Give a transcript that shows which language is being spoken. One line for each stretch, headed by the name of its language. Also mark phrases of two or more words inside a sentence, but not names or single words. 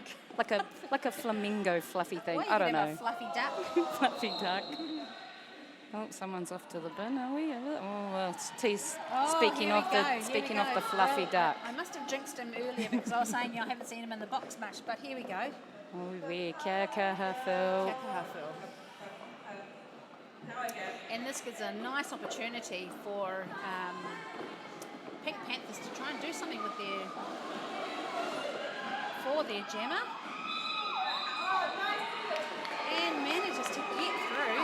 English: Like a flamingo fluffy thing. Well, you I could don't have know. a fluffy duck. Fluffy duck. Oh, someone's off to the bin, are we? Oh, well, Oh, speaking here we of go, the here speaking we of go. the fluffy Well, duck. I must have jinxed him earlier because I was saying I haven't seen him in the box much, but here we go. Oh, we
Māori: kia kaha,
English: Phil. Kakahafil. And this gives a nice opportunity for Pink Panthers to try and do something with their jammer. And manages to get through.